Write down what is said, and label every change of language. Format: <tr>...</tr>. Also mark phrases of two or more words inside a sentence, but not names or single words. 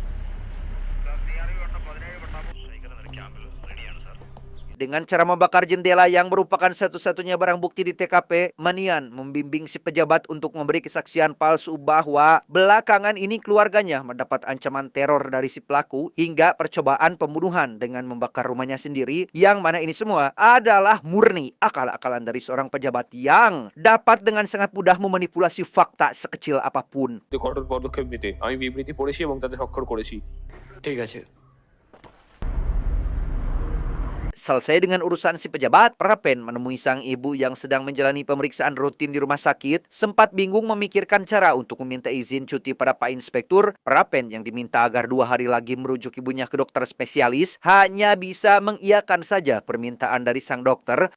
<id>Dengan cara membakar jendela yang merupakan satu-satunya barang bukti di TKP, Manian membimbing si pejabat untuk memberi kesaksian palsu bahwa belakangan ini keluarganya mendapat ancaman teror dari si pelaku hingga percobaan pembunuhan dengan membakar rumahnya sendiri, yang mana ini semua adalah murni akal-akalan dari seorang pejabat yang dapat dengan sangat mudah memanipulasi fakta sekecil apapun.</id> <bn>কঠোর পদক্ষেপ নিতে আমি বিবৃতি পড়েছি এবং তাতে স্বাক্ষর করেছি। ঠিক আছে।</bn> <id>Selesai dengan urusan si pejabat, Prapen menemui sang ibu yang sedang menjalani pemeriksaan rutin di rumah sakit. Sempat bingung memikirkan cara untuk meminta izin cuti pada Pak Inspektur. Prapen yang diminta agar 2 hari lagi merujuk ibunya ke dokter spesialis hanya bisa mengiyakan saja permintaan dari sang dokter.</id>